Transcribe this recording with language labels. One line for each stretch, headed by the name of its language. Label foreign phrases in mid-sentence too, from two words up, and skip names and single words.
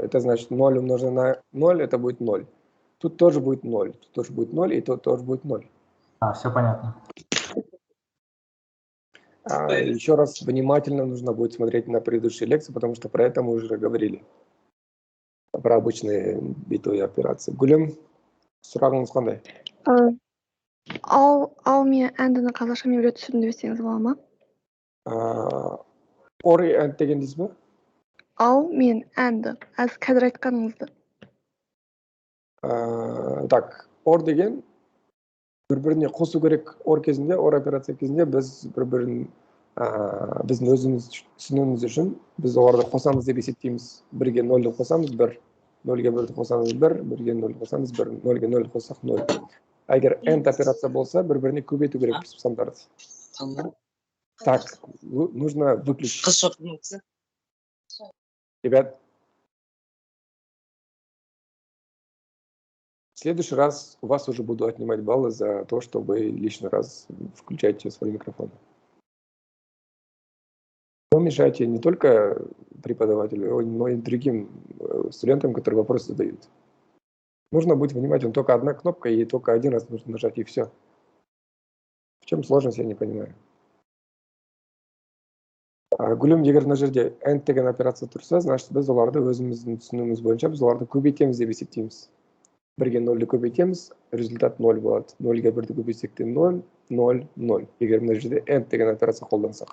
Russian: Это значит 0 умножить на 0, это будет 0. Тут тоже будет 0, тут тоже будет 0, и тут тоже будет 0. Все понятно. Еще раз внимательно нужно будет смотреть на предыдущие лекции, потому что про это мы уже говорили. Про обычные битовые операции.
Kazakh: Гүлім, сұрағыңыз қандай? Ал мен әндіні қазақша мемлекет түсірдім десеңіз бола ма?
English: Or and
Kazakh: деген дейсіз бе? Ал мен әнді, қазір айтқаныңызды. Так, or деген бір-біріне қосу керек or кезінде, or операция кезінде біз бір-бірін біздің өзіміз түсінуіміз үшін біз оларды қосамыз деп есептейміз. Бірге 0-ді қосамыз 1, 0-ге 1-ді қосамыз 1, 1-ге 0-ді қосамыз 1, 0-ге 0-ді қоссақ 0. Егер end операция болса, бір-біріне көбейту керекпіз сандарды.
Russian: Так, нужно выключить. Ребят, в следующий раз у вас уже буду отнимать баллы за то, что вы лишний раз включаете свой микрофон. Вы мешаете не только преподавателю, но и другим студентам, которые вопросы задают. Нужно быть внимательным. Только одна кнопка, и только один раз нужно нажать, и все. В чем сложность, я не понимаю.
Kazakh: Гүлім, егер мына жерде end деген операция тұрса, значит, біз оларды өзіміздің түсінуіміз бойынша біз оларды көбейтеміз деп есептейміз. 1-ге 0-ді көбейтеміз, результат 0 болады. 0-ге 1-ді көбейтсек те 0, 0, 0. Егер мына жерде end деген операция қолдансақ.